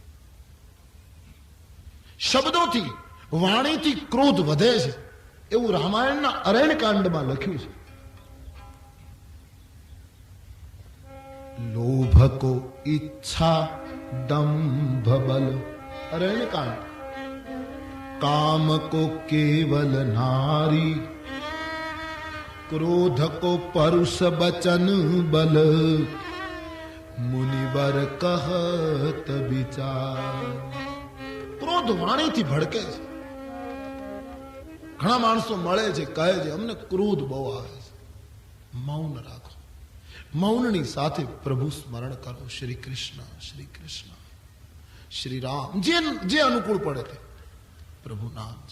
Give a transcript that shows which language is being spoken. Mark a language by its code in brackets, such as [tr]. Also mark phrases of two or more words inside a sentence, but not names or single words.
[gu] શબ્દોથી, વાણીથી ક્રોધ વધે છે એવું રામાયણના અરણ્યકાંડમાં લખ્યું છે. [awa] लोभ को इच्छा दंभ बल, अरण्यकांड. काम को केवल नारी, क्रोध को परुष बचन बल, मुनिवर कहत विचार. [gu] ક્રોધ વાણીથી ભડકે છે. ઘણા માણસો મળે છે, કહે છે અમને ક્રોધ બહુ આવે છે. મૌન રાખો. મૌનની સાથે પ્રભુ સ્મરણ કરો. શ્રી કૃષ્ણ, શ્રી કૃષ્ણ, શ્રી રામ, જે અનુકૂળ પડે તે પ્રભુ નામ છે.